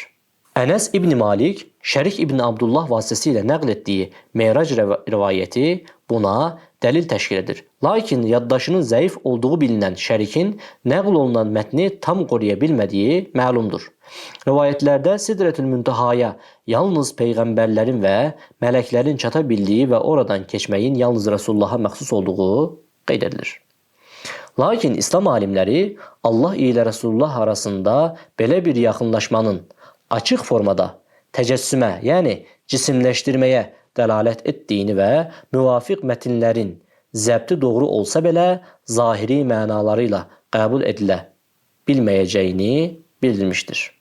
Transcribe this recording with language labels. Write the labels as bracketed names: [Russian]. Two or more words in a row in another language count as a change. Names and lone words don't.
[Turkish] Enes İbni Malik, Şerik İbni Abdullah vasıtasıyla naklettiği Meyrac rivayeti buna delil teşkil edir. Lakin yaddaşının zayıf olduğu bilinen Şerik'in nakl olunan metni tam koruyabilmediği malumdur. Rivayetlerde Sidretül Münteha'ya yalnız peygamberlerin ve meleklerin çatabildiği ve oradan geçmeyin yalnız Resulullah'a məxsus olduğu qeyd [Azerbaijani] Lakin İslam alimləri Allah ile Resulullah arasında belə bir yaxınlaşmanın açıq formada təcəssümə, yəni cisimləşdirməyə dəlalət etdiyini və müvafiq mətinlərin zəbti doğru olsa belə zahiri mənalarıyla qəbul edilə bilməyəcəyini bildirmişdir.